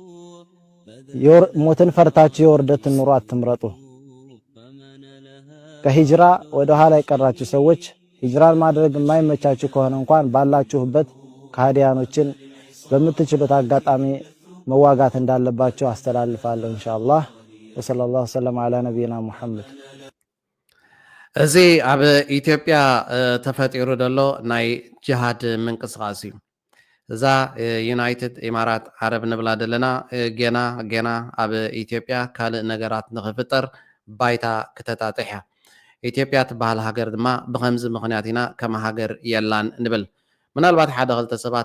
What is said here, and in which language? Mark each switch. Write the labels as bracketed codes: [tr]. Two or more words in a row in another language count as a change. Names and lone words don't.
[am] ሞትን ፈርታችሁ የወርደት ኑሮ አትምረጡ ከሂጅራ ወደ ኋላ የቀራችሁ ሰዎች ሂጅራን ማድረግ የማይመቻችሁ ከሆነ እንኳን ባላችሁበት ከሃዲያኖችን በምትችሉት አጋጣሚ መዋጋት እንዳለባችሁ አስተላልፋለሁ [ar] إن شاء الله وصلى الله على نبينا محمد [ti] እዚ ኣብ ኢትዮጵያ ተፈጢሩ ደሎ ናይ ጂሃድ ምንቅስቃስ እዩ እዛ ዩናይትድ ኢማራት ዓረብ ንብላ ደለና ገና ኣብ ኢትዮጵያ ካልእ ነገራት ንኽፍጠር ባይታ ክተጣጥሕ ኢትዮጵያ ትበሃል ሃገር ድማ ብኸምዚ ምኽንያት ኢና ከም ሃገር የላን ንብል ምናልባት ሓደ ክልተ ሰባት